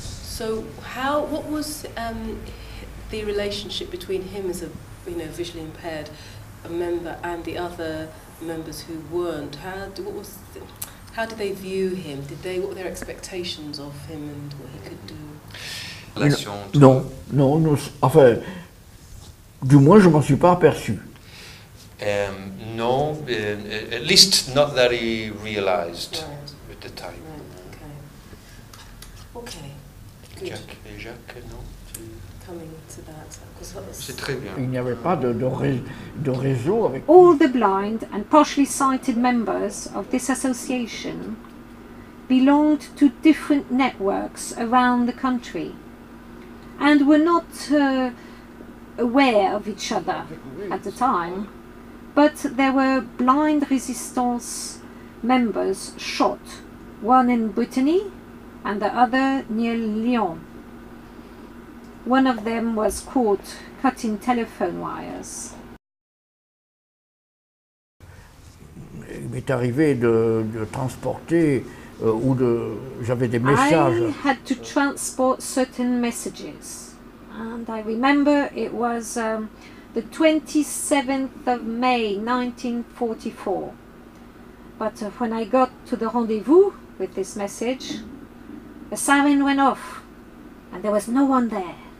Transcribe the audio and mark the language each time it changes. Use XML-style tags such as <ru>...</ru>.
<en>So what was the relationship between him as a visually impaired member and the other members who weren't? How did they view him? What were their expectations of him and what he could do?</en> <fr>Non, enfin, du moins je m'en suis pas aperçu.</fr> <en>No, at least not that he realized at the time. Okay.</en> <fr>Jacques et Jacques, non?</fr> <en>Coming to that.</en> <fr>C'est très bien. Il n'y avait pas de réseau avec...</fr> <en>All the blind and partially sighted members of this association belonged to different networks around the country and were not aware of each other at the time, but there were blind resistance members shot, one in Brittany and the other near Lyon. One of them was caught cutting telephone wires.</en> <fr>Il m'est arrivé de transporter j'avais des messages.</fr> <en>I had to transport certain messages, and I remember it was the 27th of May 1944. But when I got to the rendezvous with this message, a siren went off and there was no one there.</en>